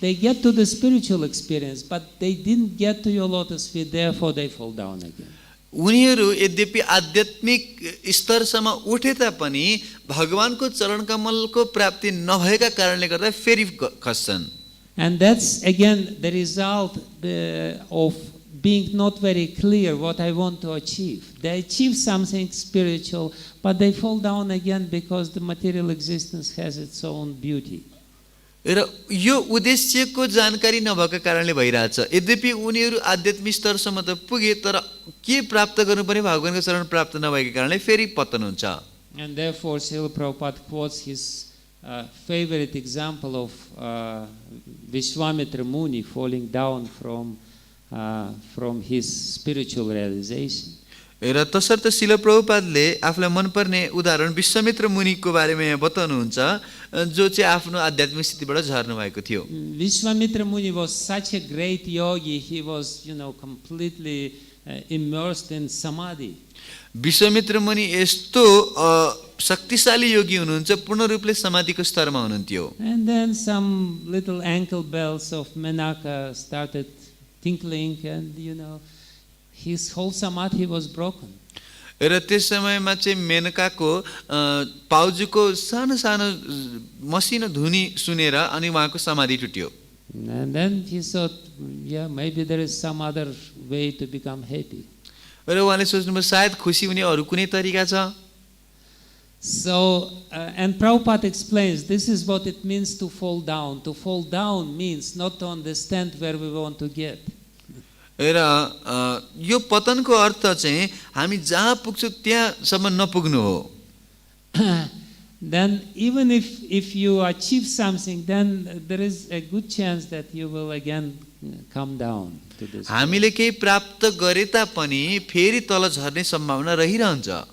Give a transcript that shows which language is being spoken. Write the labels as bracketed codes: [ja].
[en] They get to the spiritual experience, but they didn't get to your lotus feet, therefore they fall down again. [ne] उनीहरू यद्यपि आध्यात्मिक स्तरसम्म उठे तापनि भगवानको चरण कमलको प्राप्ति नभएका कारणले गर्दा फेरि खस्छन्. [en] And that's again the result of being not very clear what I want to achieve. They achieve something spiritual, but they fall down again because the material existence has its own beauty. [ne] र यो उद्देश्यको जानकारी नभएका कारणले भइरहेछ. यद्यपि उनीहरू आध्यात्मिक स्तरसम्म त पुगे, तर के प्राप्त गर्नुपर्ने भगवानको चरण प्राप्त नभएका कारणले फेरि पतन हुन्छ. [en] And therefore Srila Prabhupada quotes his favorite example of Vishwamitra Muni falling down from his spiritual realization. [ne] र तसर्थ शिल प्रभुपादले आफूलाई मनपर्ने उदाहरण विश्वामित्र मुनिको बारेमा यहाँ बताउनुहुन्छ, जो चाहिँ आफ्नो आध्यात्मिक स्थितिबाट झर्नु भएको थियो. [en] Vishwamitra Muni was such a great yogi. He was, completely immersed in samadhi. [ne] Vishwamitra मुनि यस्तो शक्तिशाली योगी हुनुहुन्छ, पूर्ण रूपले समाधिको स्तरमा हुनुहुन्थ्यो. [en] And then some little ankle bells of Menaka started tinkling, and his whole samadhi was broken. [ne] र त्यस समयमा चाहिँ मेनकाको पाउजुको सानो सानो मसिनो धुनी सुनेर अनि उहाँको समाधि टुट्यो. [en] And then he thought, maybe there is some other way to become happy. [ne] र उहाँले सोच्नुभयो सायद खुसी हुने अरू कुनै तरिका छ. [en] So, and Prabhupada explains, this is what it means to fall down. To fall down means not to understand where we want to get. [ne] र यो पतनको अर्थ चाहिँ हामी जहाँ पुग्छौँ त्यहाँसम्म नपुग्नु हो. [en] Then even if you achieve something, then there is a good chance that you will again come down to this. [ne] हामीले केही प्राप्त गरे तापनि फेरि तल झर्ने सम्भावना रहिरहन्छ.